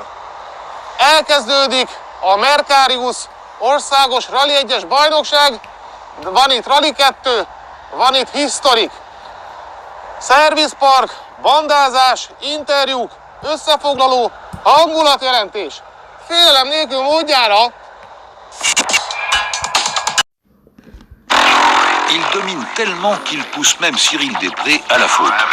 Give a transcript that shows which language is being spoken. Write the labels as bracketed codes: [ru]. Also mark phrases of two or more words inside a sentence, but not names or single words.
[hu] Elkezdődik a Mercarius országos Rally 1-es bajnokság, van itt Rally 2, van itt Historic. Szervizpark, bandázás, interjúk, összefoglaló, hangulatjelentés. Félelem nélkül módjára. [fr] Il domine tellement qu'il pousse même Cyril Després à la faute.